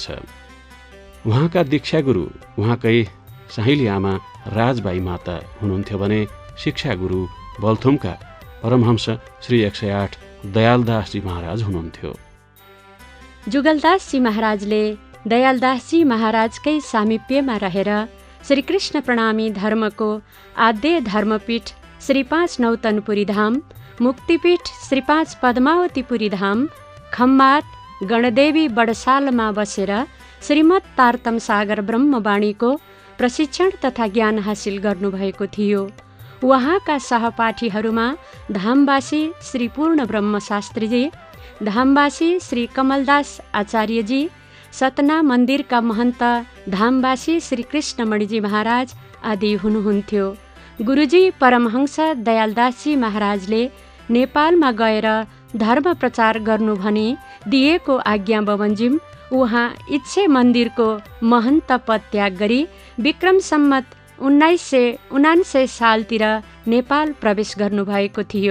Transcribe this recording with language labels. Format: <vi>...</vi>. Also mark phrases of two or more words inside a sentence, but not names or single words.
<ne>उहाँका दीक्षा गुरु उहाँकै साहिली आमा राजबाई माता हुनुहुन्थ्यो भने शिक्षा गुरु बल्थुमका परमहंस श्री 108 दयालदासजी महाराज हुनुहुन्थ्यो। जुगलदासजी महाराजले दयालदासजी महाराजकै सामिप्यमा रहेर श्रीकृष्ण प्रणामी धर्मको आद्य धर्मपीठ श्री 5 नौतनपुरी धाम, मुक्तिपीठ श्री 5 पद्मावतीपुरी धाम, खम्मात गणदेवी बडसालमा बसेर श्रीमद् तारतम सागर ब्रह्मवाणीको प्रशिक्षण तथा ज्ञान हासिल गर्नुभएको थियो। उहाँका सहपाठीहरूमा धामवासी श्री पूर्ण ब्रह्म शास्त्रीजी, धामवासी श्री कमलदास आचार्यजी, सतना मन्दिरका महन्त धामवासी श्री कृष्णमणिजी महाराज आदि हुनुहुन्थ्यो। गुरुजी परमहंस दयालदासजी महाराजले नेपालमा गएर धर्म प्रचार गर्नु भनी दिएको आज्ञा बमोजिम उहाँ इच्छे मन्दिरको महन्त पद त्याग गरी विक्रम सम्वत 1979 सालतिर नेपाल प्रवेश गर्नुभएको थियो।</ne>